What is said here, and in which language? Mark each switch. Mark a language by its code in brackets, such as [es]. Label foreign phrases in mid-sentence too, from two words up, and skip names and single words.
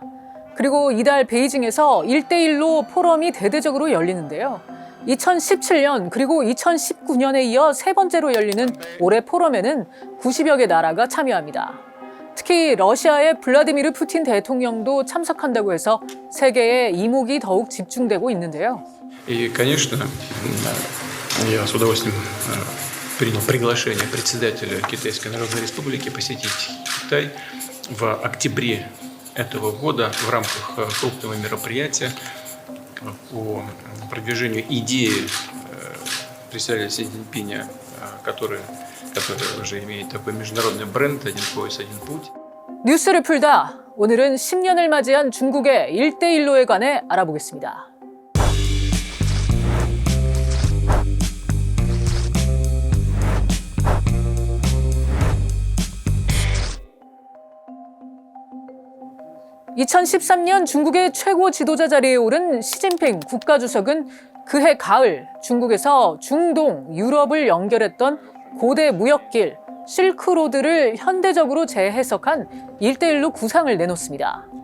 [ko] 그리고 이달 베이징에서 1대1로 포럼이 대대적으로 열리는데요. 2017년 그리고 2019년에 이어 세 번째로 열리는 올해 포럼에는 90여 개 나라가 참여합니다. 특히 러시아의 블라디미르 푸틴 대통령도 참석한다고 해서 세계의 이목이 더욱 집중되고 있는데요. [ru] И, конечно, я с удовольствием принял приглашение председателя Китайской Народной Республики посетить Китай в октябре этого года в рамках крупного мероприятия по продвижению идеи председателя Си Цзиньпиня, который уже имеет такой международный бренд «Один пояс, один путь». [ko] 뉴스를 풀다. 오늘은 10년을 맞이한 중국의 1대1로에 관해 알아보겠습니다. (2013년) 중국의 최고 지도자 자리에 오른 시진핑 국가주석은 그해 가을 중국에서 중동, 유럽을 연결했던 고대 무역길 실크로드를 현대적으로 재해석한 1대1로 구상을 내놓습니다.